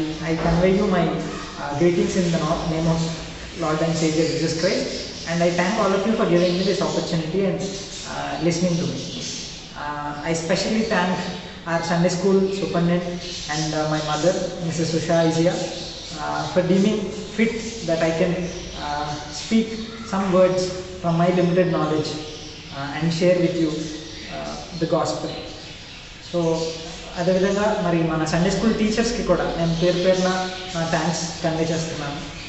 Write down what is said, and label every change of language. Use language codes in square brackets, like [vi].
[en] I convey you my greetings in the name of Lord and Savior Jesus Christ, and I thank all of you for giving me this opportunity and listening to me. I especially thank our Sunday School Superintendent and my mother, Mrs. Usha Izia, for deeming fit that I can speak some words from my limited knowledge and share with you the gospel. [te] So అదేవిధంగా మరి మన Sunday school టీచర్స్కి కూడా నేను పేరున నా thanks convey చేస్తున్నాను.